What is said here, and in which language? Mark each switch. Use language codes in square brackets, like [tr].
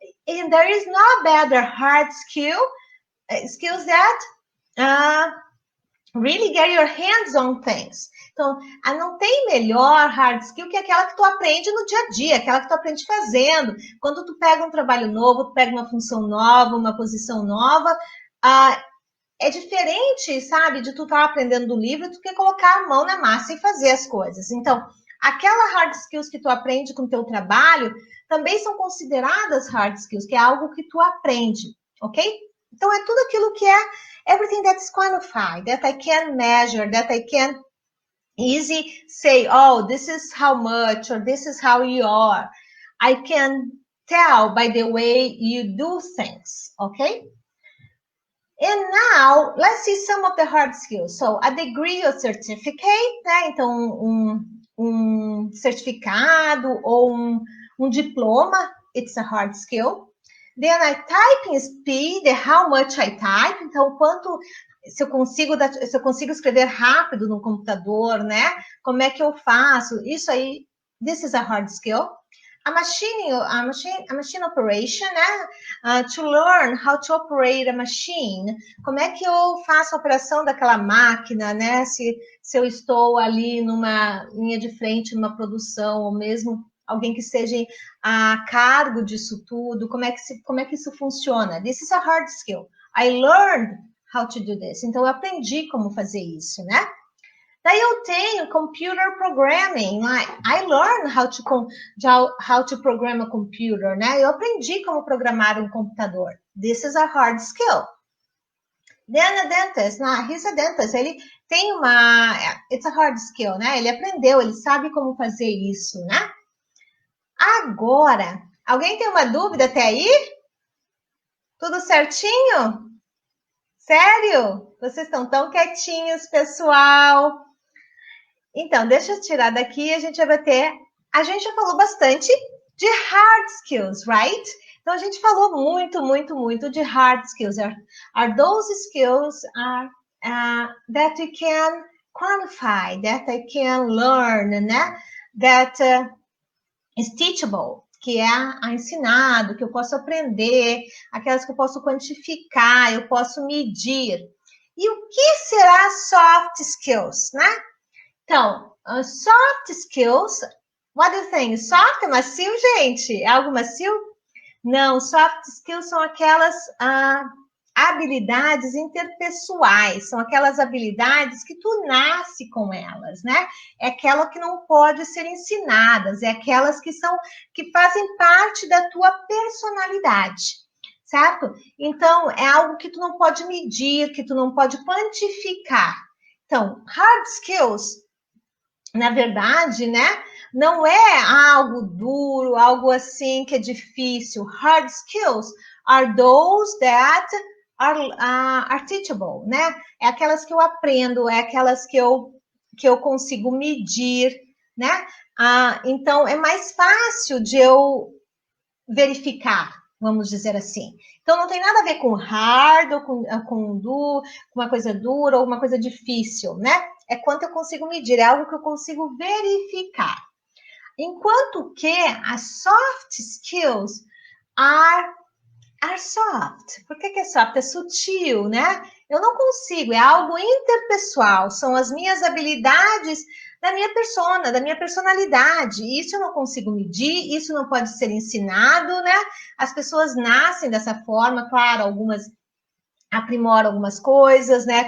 [en] And there is no better hard skills that Really get your hands on things. [pt] Então, não tem melhor hard skill que aquela que tu aprende no dia a dia, aquela que tu aprende fazendo. Quando tu pega um trabalho novo, tu pega uma função nova, uma posição nova, é diferente, sabe, de tu estar aprendendo do livro do que colocar a mão na massa e fazer as coisas. Então, aquela hard skills que tu aprende com o teu trabalho também são consideradas hard skills, que é algo que tu aprende, ok? Então, é tudo aquilo que é [en] everything that is quantified, that I can measure, that I can easy say, oh, this is how much, or this is how you are. I can tell by the way you do things, okay? And now, let's see some of the hard skills. So, a degree or certificate, né? [pt] Então, um certificado ou um diploma, [en] it's a hard skill. Then, I typing speed, how much I type. [pt] Então, se eu consigo escrever rápido no computador, né? Como é que eu faço? Isso aí, [en] this is a hard skill. A machine operation, né? To learn how to operate a machine. [pt] Como é que eu faço a operação daquela máquina, né? Se eu estou ali numa linha de frente, numa produção, ou mesmo alguém que esteja a cargo disso tudo, como é que isso funciona? [en] This is a hard skill. I learned how to do this. [pt] Então, eu aprendi como fazer isso, né? Daí eu tenho computer programming. [en] I learned how to program a computer, né? [pt] Eu aprendi como programar um computador. [en] This is a hard skill. Then a dentist. He's a dentist. [pt] Ele tem [en] it's a hard skill, né? [pt] Ele aprendeu, ele sabe como fazer isso, né? Agora, alguém tem uma dúvida até aí? Tudo certinho? Sério? Vocês estão tão quietinhos, pessoal. Então, deixa eu tirar daqui e a gente vai ter... A gente já falou bastante de hard skills, right? Então, a gente falou muito de hard skills. [en] Are those skills that you can quantify, that I can learn, né? That is teachable, [pt] que é ensinado, que eu posso aprender, aquelas que eu posso quantificar, eu posso medir. E o que será soft skills, né? [en] Então, soft skills, what do you think? [pt] Soft é macio, gente? É algo macio? Não, soft skills são aquelas habilidades interpessoais, são aquelas habilidades que tu nasce com elas, né? É aquela que não pode ser ensinadas, é aquelas que fazem parte da tua personalidade, certo? Então, é algo que tu não pode medir, que tu não pode quantificar. Então, hard skills, na verdade, né? Não é algo duro, algo assim que é difícil. [en] Hard skills are those that are teachable, né? [pt] É aquelas que eu aprendo, é aquelas que eu consigo medir, né? Então, é mais fácil de eu verificar, vamos dizer assim. Então, não tem nada a ver com hard ou com uma coisa dura ou uma coisa difícil, né? É quanto eu consigo medir, é algo que eu consigo verificar. Enquanto que as soft skills [en] are soft. [pt] Por que é soft? É sutil, né? Eu não consigo, é algo interpessoal, são as minhas habilidades da minha persona, da minha personalidade. Isso eu não consigo medir, isso não pode ser ensinado, né? As pessoas nascem dessa forma, claro, algumas aprimoram algumas coisas, né?